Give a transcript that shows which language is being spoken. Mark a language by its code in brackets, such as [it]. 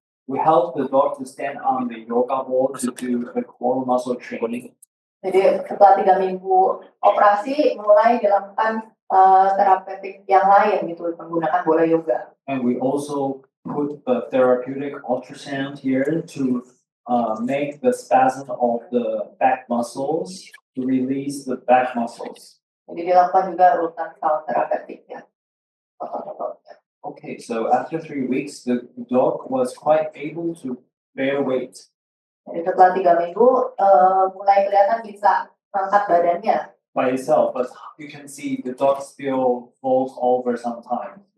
[en] We help the dog to stand on the yoga ball to do the core muscle training. [id] Jadi setelah 3 minggu operasi mulai dilakukan terapeutik yang lain gitu menggunakan bola yoga. [en] And we also put the therapeutic ultrasound here to make the spasm of the back muscles, to release the back muscles. [id] Jadi dilakukan juga urutan sound terapeutik ya. [en] Okay, so after 3 weeks, the dog was quite able to bear weight. [id] Jadi setelah 3 minggu mulai kelihatan bisa angkat badannya. [en] By itself, but you can see the dog still falls over sometimes.